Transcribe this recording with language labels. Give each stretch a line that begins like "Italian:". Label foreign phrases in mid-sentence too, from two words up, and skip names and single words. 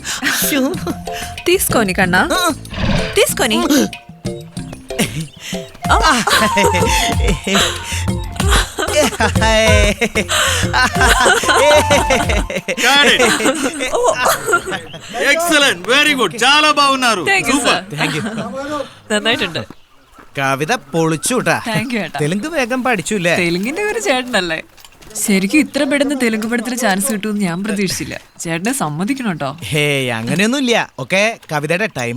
Telugu: తీసుకొని కన్నా తీసుకొని.
English: Excellent, very good,
Telugu: చాలా బాగున్నారు.
Malayalam: നന്നായിട്ടുണ്ട്. കവിത പൊളിച്ചുട്ടാ. തെലുങ്ക് വേഗം പഠിച്ചുല്ലേ? തെലുങ്കിന്റെ ഒരു ചേട്ടനല്ലേ. ശരിക്കും ഇത്ര പെട്ടെന്ന് തെലുങ്ക് പടത്തിന് ചാൻസ് കിട്ടുമെന്ന് ഞാൻ പ്രതീക്ഷിച്ചില്ല. ചേട്ടനെ സമ്മതിക്കണം കേട്ടോ. ഹേ, അങ്ങനെയൊന്നുമില്ല. ഒക്കെ കവിതയുടെ ടൈമാ.